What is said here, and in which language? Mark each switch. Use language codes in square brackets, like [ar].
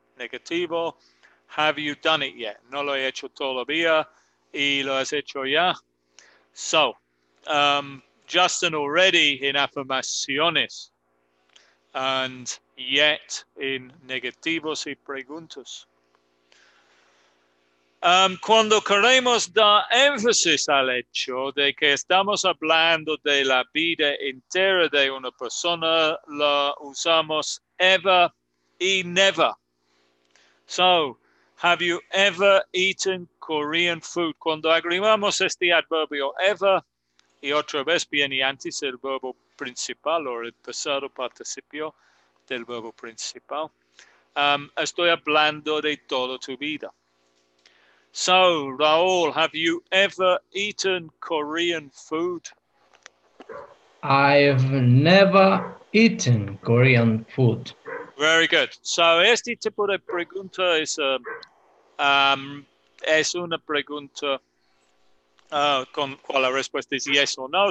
[en] Negativo, have you done it yet? [es] No lo he hecho todavía y lo has hecho ya. [en] So, Justin already in afirmaciones and yet in [es] negativos y preguntas. Cuando queremos dar énfasis al hecho de que estamos hablando de la vida entera de una persona, la usamos ever y never. [en] So, have you ever eaten Korean food? [es] Cuando agregamos este adverbio ever y otra vez viene antes el verbo principal o el pasado participio del verbo principal, estoy hablando de toda tu vida. [en] So, Raul, have you ever eaten Korean food? I've never eaten Korean food. Very good. [es] So, este tipo de pregunta es una pregunta con cual la respuesta es yes o no.